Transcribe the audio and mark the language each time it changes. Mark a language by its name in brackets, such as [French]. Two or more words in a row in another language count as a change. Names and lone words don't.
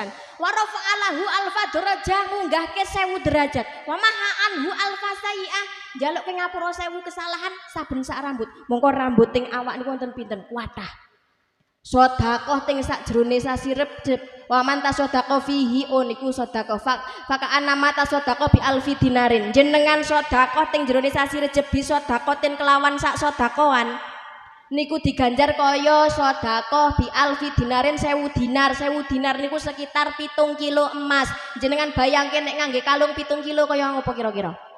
[Arabic] ورفع له ألف درجة [Javanese] munggahke 1000 derajat. [Arabic] ومحا عنه ألف سيئة [Javanese] njaluk ke ngapura 1000 kesalahan saben sak rambut. Mongko rambut teng awak niku wonten pinten? Wadah. Sedekah teng sakjroning sasi Recep. [Arabic] ومن تصدق فيه [Javanese] niku sedekah [Arabic] فكأنما تصدق بألف دينار. [Javanese] Jenengan sedekah teng jroning sasi Recep bisa sedekaten kelawan sak sedekahan niku diganjar kaya sedekah [Arabic] بألف دينار [Javanese] 1000 dinar. 1000 dinar niku sekitar 7 kilo emas. Jenengan bayangke nek ngangge kalung 7 kilo kaya ngopo kira-kira?